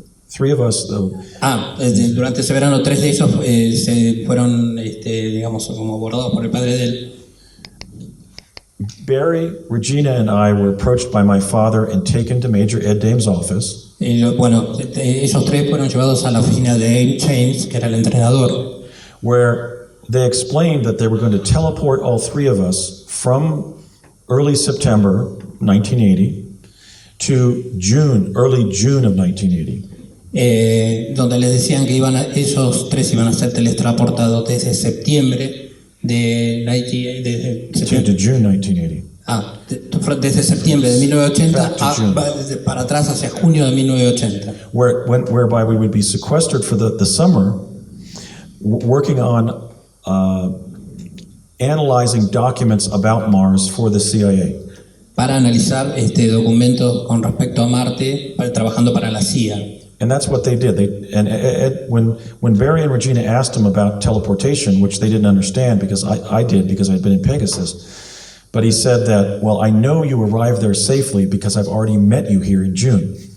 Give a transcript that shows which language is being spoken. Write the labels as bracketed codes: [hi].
[en] Three of us, [es] Durante ese verano 3 de ellos se fueron, digamos, como abordados por el padre de él. [en] Barry, Regina, and I were approached by my father and taken to Major Ed Dame's office, [es] Ellos tres fueron llevados a la oficina de James, que era el entrenador, [en] where they explained that they were going to teleport all three of us from early September 1980 to early June of 1980. [es] Donde les decían que ellos tres iban a ser teletransportados desde septiembre [en] To June 1980. [es] Desde septiembre de 1980 para atrás hacia junio de 1980. [en] Whereby we would be sequestered for the summer, working on analyzing documents about Mars for the CIA. [es] Para analizar documentos con respecto a Marte, trabajando para la CIA. [en] And that's what they did. When Barry and Regina asked him about teleportation, which they didn't understand because I did because I'd been in Pegasus, but he said that, well, I know you arrived there safely because I've already met you here in June.